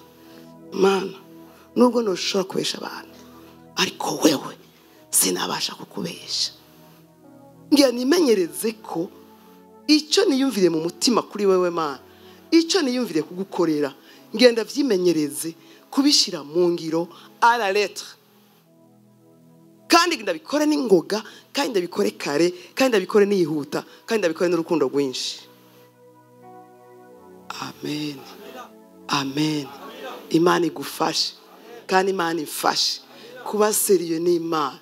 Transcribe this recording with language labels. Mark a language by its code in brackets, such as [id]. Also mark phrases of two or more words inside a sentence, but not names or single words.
[rn] Mana nubwo noshobora kubesha abantu, ariko wewe sinabasha kukubesha. Ngira nimenyereze ko icyo niyumvire mu mutima kuri wewe Mana, icyo niyumvire kugukorera ngenda vyimenyereze kubishira mu ngiro [fr] à la lettre. [rn] Kandi ndabikore n'ingoga, kandi ndabikore kare, kandi ndabikore nihuta, kandi ndabikore n'urukundo rwinshi. Amen. Amen. Imana igufashe kandi Imana ifashe kuba seriyo n'Imana.